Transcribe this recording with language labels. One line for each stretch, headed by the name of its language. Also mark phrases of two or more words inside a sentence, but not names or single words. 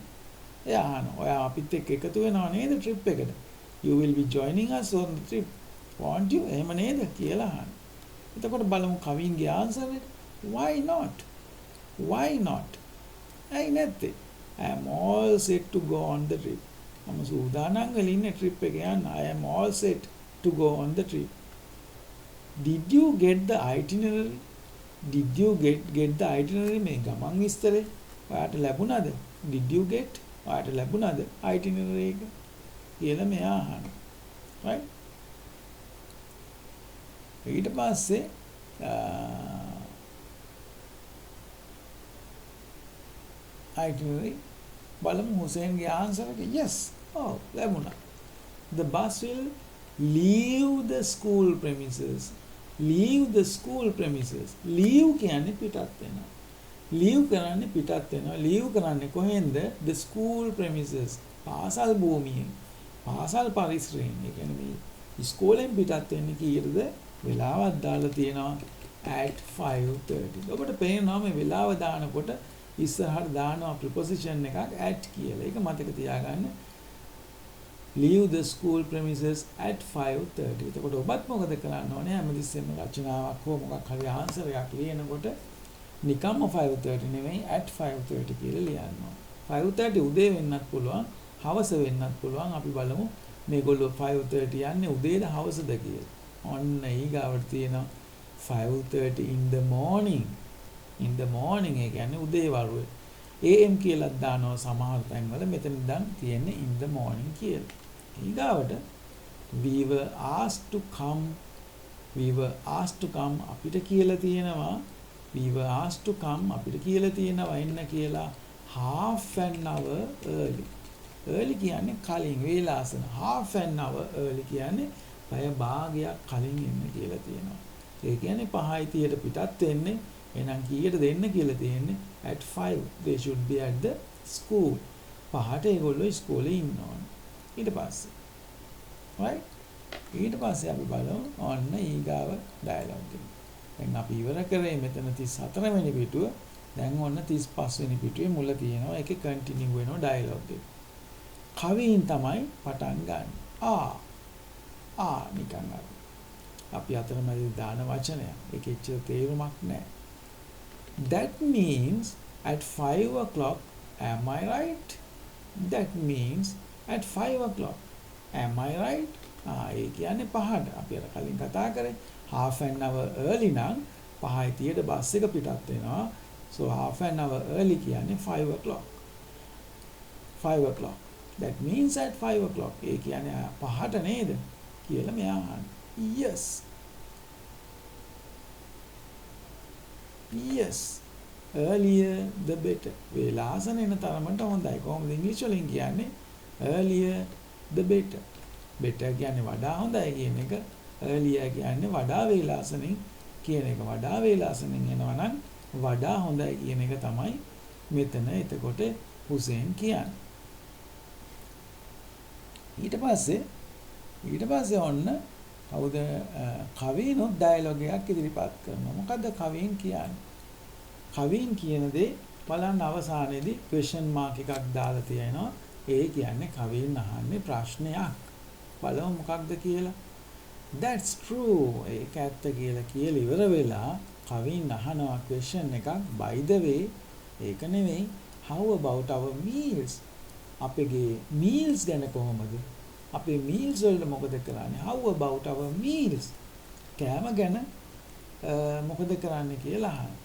Sinhala: එයා අහනවා. ඔයා අපිත් එක්ක එකතු වෙනව නේද trip එකට?
English: you will be joining us on the trip, won't you?
Sinhala: එහෙම නේද කියලා අහනවා. එතකොට බලමු කවින්ගේ ආන්සර් එක.
English: why not?
Sinhala: ඇයි නැත්තේ?
English: I am all set to go on the trip.
Sinhala: මම සූදානම් වෙලා ඉන්නේ trip එක යන්න.
English: I am all set to go on the trip. Did you get the itinerary?
Sinhala: මේ ගමන් විස්තරේ ඔයාට ලැබුණාද? ඔයාට ලැබුණාද itinerary එක කියලා මෙයා අහනවා. right? ඊට පස්සේ itinerary බලමු හුසේන්ගේ ආන්සර් එක. yes. ලැබුණා.
English: the bus will leave the school premises.
Sinhala: leave කියන්නේ පිටත් වෙනවා. leave කරන්නේ කොහෙන්ද?
English: the school premises.
Sinhala: පාසල් භූමියෙන්. පාසල් පරිසරයෙන්. ඒ කියන්නේ මේ ඉස්කෝලෙන් පිටත් වෙන්නේ කීයටද? වෙලාවක් දාලා තියෙනවා at 5:30. ඔබට පේනවා මේ වෙලාව දානකොට ඉස්සරහට දානවා preposition එකක් at කියලා. ඒක මතක තියාගන්න.
English: leave the school premises at 5:30.
Sinhala: එතකොට ඔබත් මොකද කරන්න ඕනේ? හැමතිස්සෙම රචනාවක් හෝ මොකක් හරි ආන්සර් එකක් ලියනකොට නිකම්ම 5:30 නෙමෙයි at 5:30 කියලා ලියන්න ඕනේ. 5:30 උදේ වෙන්නත් පුළුවන්, හවස වෙන්නත් පුළුවන්. අපි බලමු මේගොල්ලෝ 5:30 යන්නේ උදේද හවසද කියලා. ඔන්න ඊගාවට තියෙනවා 5:30
English: in the morning.
Sinhala: ඒ කියන්නේ උදේ වරුවේ. am කියලා දානවා සමහර තැන්වල. මෙතන දැන් තියෙන්නේ
English: in the morning
Sinhala: කියලා. ඊගාවට
English: we were asked to come.
Sinhala: අපිට කියලා තියෙනවා එන්න කියලා
English: half an hour early.
Sinhala: early කියන්නේ කලින් වේලාසන.
English: half an hour early
Sinhala: කියන්නේ පැය භාගයක් කලින් එන්න කියලා තියෙනවා. ඒ කියන්නේ 5:30ට පිටත් වෙන්නේ. එහෙනම් කීයට දෙන්න කියලා තියෙන්නේ at 5.
English: they should be at the school.
Sinhala: 5ට ඒගොල්ලෝ ඉස්කෝලේ ඉන්න ඕනේ. ඊට පස්සේ අපි බලමු ඔන්න ඊගාව ඩයලොග් එක. දැන් අපි ඉවර කරේ මෙතන 34 වෙනි පිටුව. දැන් ඔන්න 35 වෙනි පිටුවේ මුල තියෙනවා. ඒකේ කන්ටිනියු වෙනවා ඩයලොග් එක. කවින් තමයි පටන් ගන්න. නිකන් අපි අතරමැද දාන වචනයක්. ඒකේ ඇත්තට තේරුමක් නැහැ.
English: That means at 5 o'clock. Am I right? That means at 5 o'clock. Am I right?
Sinhala: ඒ කියන්නේ 5ට. අපි අර කලින් කතා කරේ
English: half an hour early
Sinhala: නම් 5:30ට බස් එක පිටත් වෙනවා.
English: So half an hour early කියන්නේ 5 o'clock. 5 o'clock. That means at 5 o'clock.
Sinhala: ඒ කියන්නේ පහට නේද? කියලා මෙයා අහන්නේ.
English: Yes. Yes. Earlier the better.
Sinhala: වේලාසන එන තරමට හොඳයි. කොහොමද ඉංග්‍රීසි වලින් කියන්නේ?
English: Earlier the better.
Sinhala: Better කියන්නේ වඩා හොඳයි කියන එක. Earlier කියන්නේ වඩා වේලාසනින් කියන එක. වඩා වේලාසනින් එනවා නම් වඩා හොඳයි කියන එක තමයි මෙතන එතකොට හුසේන් කියන්නේ. ඊට පස්සේ ඔන්න කවුද කවීනොත් ඩයලොග් එකක් ඉදිරිපත් කරනවා. මොකද්ද කවීන් කියන්නේ? කවීන් කියන දේ බලන්න අවසානයේදී
English: question mark
Sinhala: එකක් දාලා තියෙනවා. ඒ කියන්නේ කවීන් අහන්නේ ප්‍රශ්නයක්. බලමු මොකක්ද කියලා.
English: That's true.
Sinhala: ඒක ඇත්ත කියලා ඉවර වෙලා කවීන් අහනවා question එකක්.
English: By the way,
Sinhala: ඒක නෙවෙයි.
English: How about our meals?
Sinhala: අපේ meals ගැන කොහොමද? අපේ meals වලට මොකද කරන්නේ?
English: How about our meals?
Sinhala: කෑම ගැන මොකද කරන්නේ කියලා අහනවා.